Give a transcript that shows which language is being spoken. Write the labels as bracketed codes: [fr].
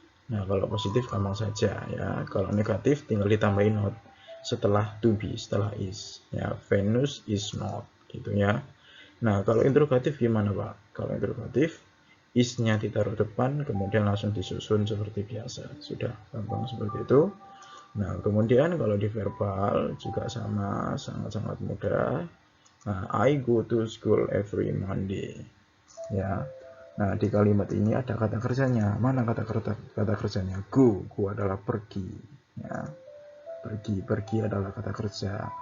[id] Nah, kalau positif gampang saja ya. Kalau negatif tinggal ditambahin not setelah to be, setelah is. Ya, Venus is not, gitu ya. Nah, kalau interrogatif gimana, Pak? Kalau interrogatif, is-nya ditaruh depan, kemudian langsung disusun seperti biasa. Sudah gampang seperti itu. Nah, kemudian kalau di verbal juga sama, sangat-sangat mudah. [en] Nah, I go to school every Monday. [id] Ya. Nah, di kalimat ini ada kata kerjanya. Mana kata kerjanya? Go adalah pergi. Ya. Pergi adalah kata kerja.